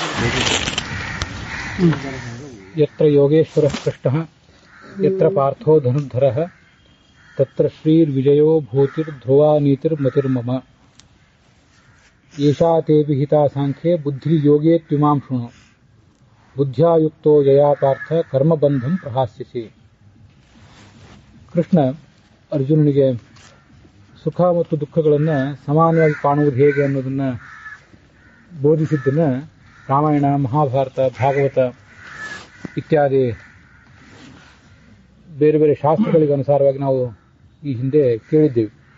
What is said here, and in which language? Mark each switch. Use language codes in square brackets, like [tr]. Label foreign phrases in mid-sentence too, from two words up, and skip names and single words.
[sa] ಯತ್ರ ಯೋಗೇಶ್ವರಃ ಕೃಷ್ಣಃ ಯತ್ರ ಪಾರ್ಥೋ ಧನುರ್ಧರಃ ತತ್ರ ಶ್ರೀರ್ವಿಜಯೋ ಭೂತಿರ್ಧ್ರುವಾ ನೀತಿರ್ಮತಿರ್ಮಮ ಏಷಾ ತೇ ವಿಹಿತಾ ಸಾಂಖ್ಯೆ ಬುದ್ಧಿರ್ಯೋಗೇತ್ಯುಮಾಂ ಶೃಣು ಬುದ್ಧ್ಯಾ ಯುಕ್ತೋ ಯಯಾ ಪಾರ್ಥ ಕರ್ಮಬಂಧಂ ಪ್ರಹಾಸ್ಯಸಿ. [kn] ಕೃಷ್ಣ ಅರ್ಜುನನಿಗೆ ಸುಖ ಮತ್ತು ದುಃಖಗಳನ್ನು ಸಮಾನವಾಗಿ ಕಾಣುವುದು ಹೇಗೆ ಅನ್ನೋದನ್ನು ಬೋಧಿಸಿದ್ದನ್ನು ರಾಮಾಯಣ, ಮಹಾಭಾರತ, ಭಾಗವತ ಇತ್ಯಾದಿ ಬೇರೆ ಬೇರೆ ಶಾಸ್ತ್ರಗಳಿಗೆ ಅನುಸಾರವಾಗಿ ನಾವು ಈ ಹಿಂದೆ ಕೇಳಿದ್ದೇವೆ.